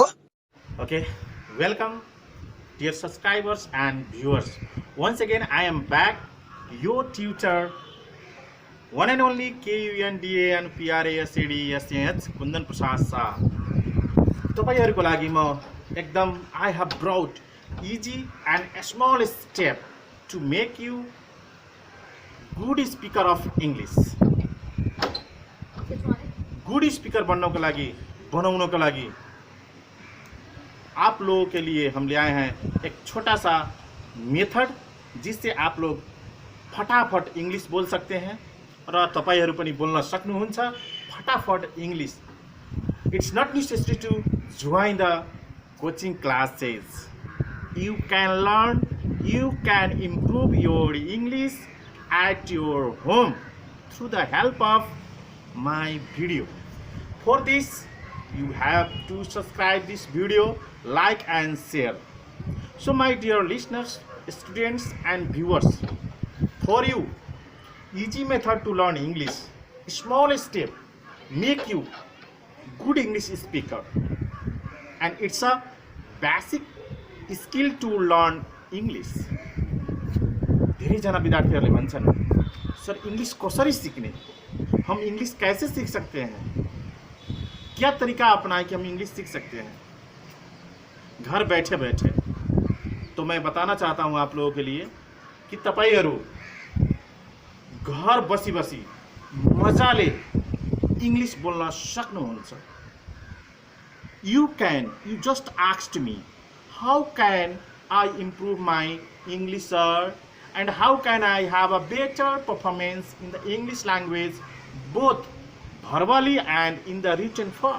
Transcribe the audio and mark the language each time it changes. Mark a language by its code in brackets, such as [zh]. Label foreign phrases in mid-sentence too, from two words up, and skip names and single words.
[en] Okay, welcome dear subscribers and viewers. Once again, I am back, your tutor, one and only KUNDAN PRASADSH Kundan Prasad Shah. [ne] तपाईहरुको लागि म एकदम [en] I have brought easy and a small step to make you good speaker of English. good speaker [ne] बनाउनको लागि [hi] आप लोगों के लिए हम ले आए हैं एक छोटा सा मेथड जिससे आप लोग फटाफट इंग्लिश बोल सकते हैं [ne] र तपाईहरु पनि बोल्न सक्नुहुन्छ फटाफट इंग्लिश. [en] It's not necessary to join the coaching classes. You can learn, you can improve your English at your home through the help of my video. For this, you have to subscribe this video, like and share. So my dear listeners, students and viewers, for you, easy method to learn English, small step, make you good English speaker. And it's a basic skill to learn English. [ne] धेरै जना विद्यार्थीहरूले भन्छन् सर इंग्लिश कसरी सीखने, [hi] हम इंग्लिश कैसे सीख सकते हैं, क्या तरीका अपनाएं कि हम इंग्लिश सीख सकते हैं घर बैठे बैठे. तो मैं बताना चाहता हूं आप लोगों के लिए कि [ne] तपाईहरु घर बसी बसी मजाले इंग्लिश बोल्न सक्नुहुन्छ. [en] You just asked me, how can I improve my English, sir? And how can I have a better performance in the English language, both verbally and in the written form?